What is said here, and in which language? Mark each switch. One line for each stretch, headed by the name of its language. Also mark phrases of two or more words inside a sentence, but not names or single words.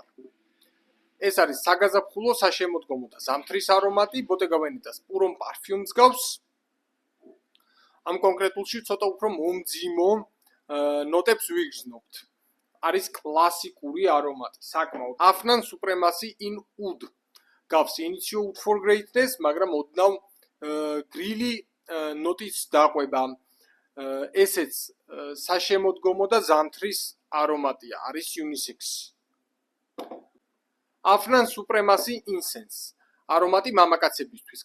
Georgian: ეს არის საგაზაფხულო, საშემოდგომო და ზამთრის არომატი, Bottega Veneta's Purom Parfums გავს. ამ კონკრეტულში ცოტა უფრო მომძიმო ნოტებს ვიგრძნობთ. არის კლასიკური არომატი, საკმაოდ. Afnan Supremacy in Oud. გავს Initio Oud for Greatness, მაგრამ ოდნავ გრილი ნოტის დაყვება. ესეც საშემოდგომო და ზამთრის არომატია, არის unisex. Afnan Supremacy Incense. არომატი მამაკაცებისთვის.